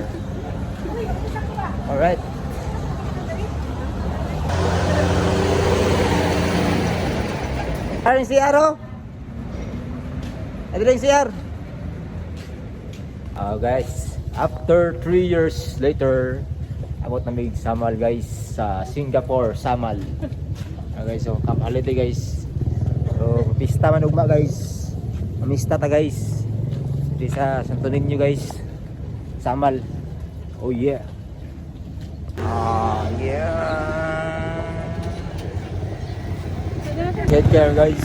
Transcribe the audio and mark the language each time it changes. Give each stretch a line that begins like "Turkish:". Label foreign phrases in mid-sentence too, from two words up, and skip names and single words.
Filipino: Alright. Ano yung CR oh? Ano yung CR? Guys,
English: after 3 years later,
Cebuano: abot na may Samal guys sa Singapore, Samal. Guys, so holiday guys. So pista man ugma guys. Mamista ta guys. Di sa Santo Niño guys. Samal.
English: Oh yeah. Yeah. Get there guys.